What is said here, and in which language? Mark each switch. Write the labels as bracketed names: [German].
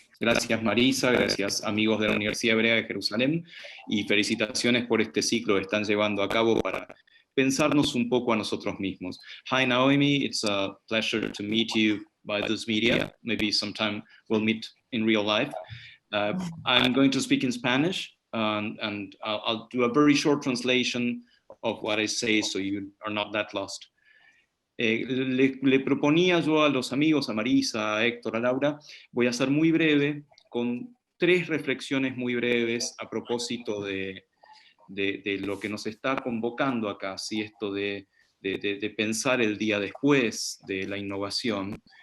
[Spanish] Gracias Marisa, gracias amigos de la Universidad Hebrea de Jerusalem y felicitaciones por este ciclo que están llevando a cabo para pensarnos un poco a nosotros mismos. [English] Hi Naomi, it's a pleasure to meet you by this media. Maybe sometime we'll meet in real life. I'm going to speak in Spanish and I'll do a very short translation of what I say so you are not that lost. [Spanish] Le proponía yo a los amigos, a Marisa, a Héctor, a Laura, voy a ser muy breve, con 3 reflexiones muy breves a propósito de lo que nos está convocando acá, ¿sí? Esto de pensar el día después de la innovación.